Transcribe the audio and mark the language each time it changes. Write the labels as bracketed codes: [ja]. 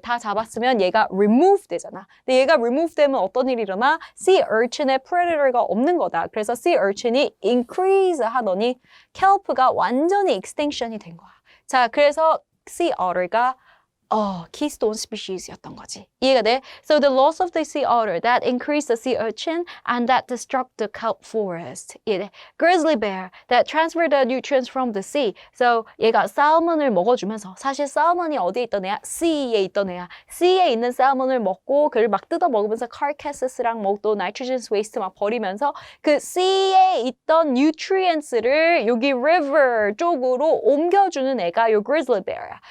[ko] 다 잡았으면 얘가 remove 되잖아. 근데 얘가 remove 되면 어떤 일이 일어나? sea urchin의 predator가 없는 거다. 그래서 sea urchin이 increase 하더니 kelp가 완전히 extinction이 된 거야. 자, 그래서 sea otter가 keystone species였던 거지. 이해가 돼? [en] So the loss of the sea otter that increased the sea urchin and that destruct the kelp forest. [ko] 이해돼? [en] Grizzly bear that transferred the nutrients from the sea. [ko] So 얘가 살몬을 먹어주면서 사실 살몬이 어디에 있던 애야? Sea에 있던 애야. Sea에 있는 살몬을 먹고 그를 막 뜯어 먹으면서 carcasses랑 뭐 또 nitrogen waste 막 버리면서 그 Sea에 있던 nutrients를 여기 river 쪽으로 옮겨주는 애가 요 grizzly bear야.